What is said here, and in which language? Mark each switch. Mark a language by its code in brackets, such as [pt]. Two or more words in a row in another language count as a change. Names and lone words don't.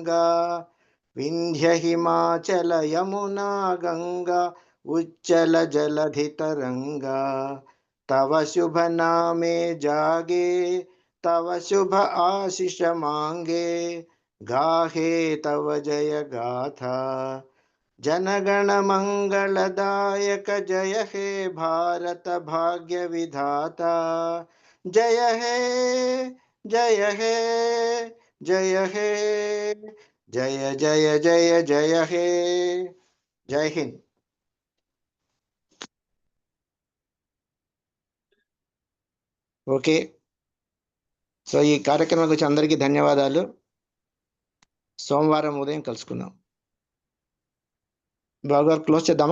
[bn] বঙ্গ বিন্ধ্য হিমাচল যমুনা গঙ্গা উচ্ছল জলধি তরঙ্গা তব শুভ নামে জাগে তব শুভ আশিষ মাঙ্গে গাহে তব জয় গাথা জনগণ মঙ্গলদায়ক জয় হে ভারত ভাগ্য বিধাতা জয় হে জয় হে জয় হে জয় জয় জয় জয় হে [hi] जय हिंद. [te] ఓకే, సో ఈ కార్యక్రమం గురించి అందరికీ ధన్యవాదాలు. సోమవారం ఉదయం కలుసుకుందాం. బాబు గారు క్లోజ్ చేద్దామా?